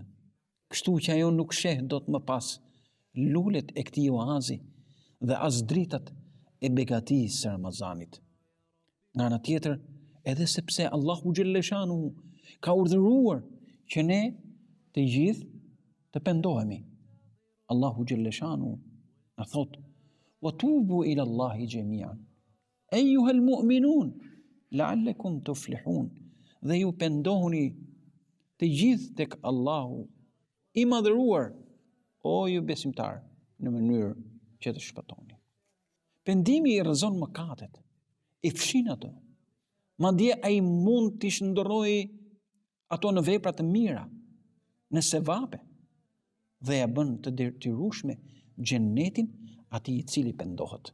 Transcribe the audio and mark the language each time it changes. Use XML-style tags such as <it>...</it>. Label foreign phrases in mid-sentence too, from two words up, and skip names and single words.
<sq>Kështu që ajo nuk sheh dot më pas lulet e këtij oazi dhe as dritat e begatisë së Ramazanit. Nga ana tjetër, edhe sepse</sq> <ar>الله جل شأنه</ar> <sq>ka urdhëruar që ne të gjithë të pendohemi.</sq> <ar>الله جل شأنه</ar> <sq>na thot:</sq> <ar>"وتوبوا إلى الله جميعا أيها المؤمنون لعلكم تفلحون."</ar> <sq>Dhe ju pendohuni të gjithë tek Allahu i madhëruar, o ju besimtar, në mënyrë që të shpëtoni. Pendimi i rrezon mëkatet, i fshin ato. Madje ai mund t'i shndërrojë ato në vepra të mira, në sevape, dhe ja bën të detyrueshme xhenetin atij i cili pendohet.</sq>